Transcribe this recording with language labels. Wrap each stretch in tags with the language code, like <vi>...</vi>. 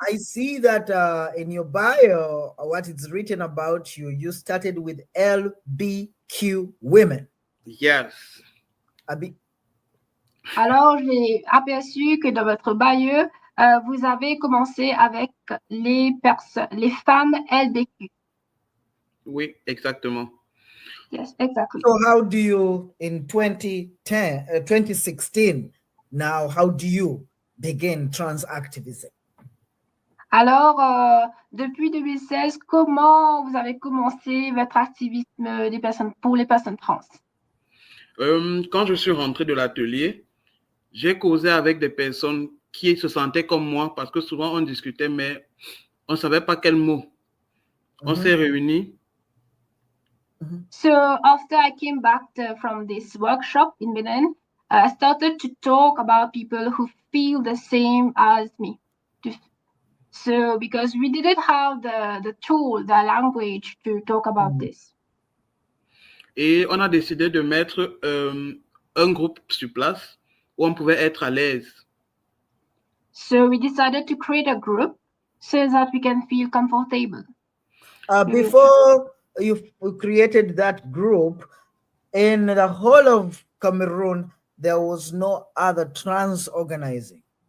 <en>I see that in your bio, what it's written about you, you started with LBQ women. Yes.</en> <fr>Alors, j'ai aperçu que dans votre bio, vous avez commencé avec les femmes LBQ. Oui, exactement.</fr> <en>Yes, exactly. So how do you, in 2016, now, how do you begin trans activism?</en> <fr>Alors, depuis 2016, comment vous avez commencé votre activisme pour les personnes trans? Quand je suis rentré de l'atelier, j'ai causé avec des personnes qui se sentaient comme moi, parce que souvent on discutait, mais on ne savait pas quel mot. On s'est réunis.</fr> <en>So after I came back from this workshop in Benin, I started to talk about people who feel the same as me. So because we didn't have the tool, the language to talk about this.</en> <fr>Et on a décidé de mettre un groupe sur place où on pouvait être à l'aise.</fr> <en>So we decided to create a group so that we can feel comfortable. Before you created that group, in the whole of Cameroon, there was no other trans organizing.</en>